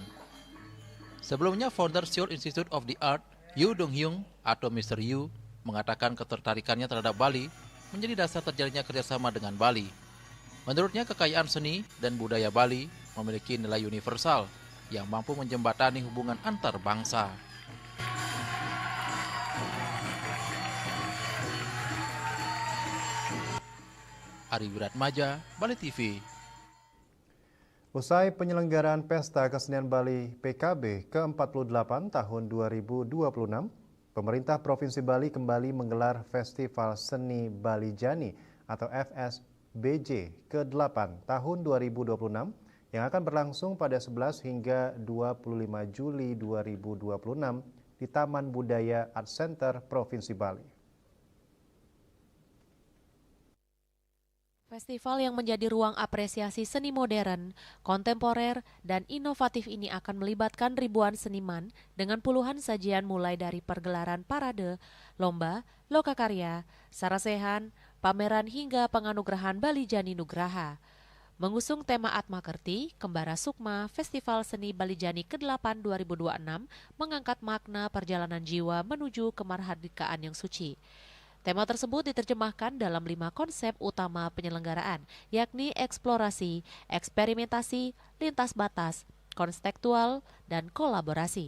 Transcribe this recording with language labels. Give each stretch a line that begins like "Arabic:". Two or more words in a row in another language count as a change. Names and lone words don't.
Indonesian: Sebelumnya, founder Seoul Institute of the Art, Yoo Dong-hyung atau Mr. Yoo, mengatakan ketertarikannya terhadap Bali menjadi dasar terjadinya kerjasama dengan Bali. Menurutnya, kekayaan seni dan budaya Bali memiliki nilai universal yang mampu menjembatani hubungan antar bangsa. Ari Wiratmaja, Bali TV. Usai penyelenggaraan Pesta Kesenian Bali PKB ke-48 tahun 2026, pemerintah Provinsi Bali kembali menggelar Festival Seni Bali Jani atau FSBJ ke-8 tahun 2026 yang akan berlangsung pada 11 hingga 25 Juli 2026 di Taman Budaya Art Center Provinsi Bali. Festival yang menjadi ruang apresiasi seni modern, kontemporer, dan inovatif ini akan melibatkan ribuan seniman dengan puluhan sajian mulai dari pergelaran parade, lomba, lokakarya, sarasehan, pameran hingga penganugerahan Bali Jani Nugraha. Mengusung tema Atma Kerti, Kembara Sukma, Festival Seni Bali Jani ke-8 2026 mengangkat makna perjalanan jiwa menuju kemarhadikaan yang suci. Tema tersebut diterjemahkan dalam 5 konsep utama penyelenggaraan, yakni eksplorasi, eksperimentasi, lintas batas, konstekstual, dan kolaborasi.